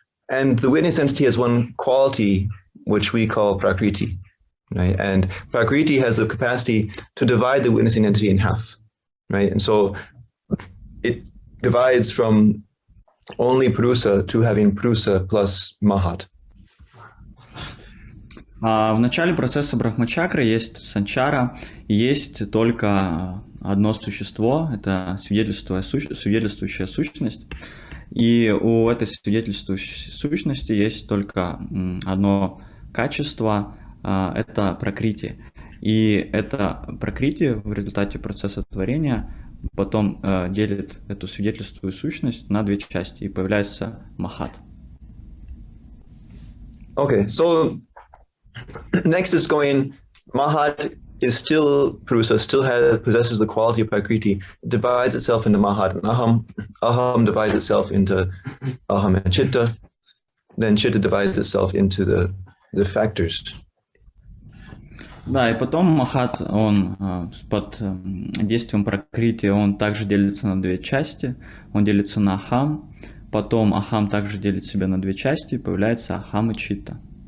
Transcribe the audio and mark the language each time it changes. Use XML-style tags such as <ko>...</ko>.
<en>And the witness entity has one quality, which we call Prakriti. Right? And Prakriti has the capacity to divide the witnessing entity in half. Right? And so it divides from only Purusa to having Purusa plus Mahat.</en> <ru>В начале процесса брахмачакры есть санчара, есть только одно существо, это свидетельствующая сущность. И у этой свидетельствующей сущности есть только одно качество, это пракрити. И это пракрити в результате процесса творения потом делит эту свидетельствующую сущность на две части, и появляется махат.</ru> <en>Okay, so next is going, Mahat is still Purusa, still possesses the quality of Prakriti. It divides itself into Mahat and Aham. Aham divides itself into Aham and Chitta. Then Chitta divides itself into the factors.</en> <ru>Да, и потом Махат, он под действием Пракрити, он также делится на две части. Он делится на Ахам. Потом Ахам также делит себя на две части, и появляется Ахам и Читта.</ru>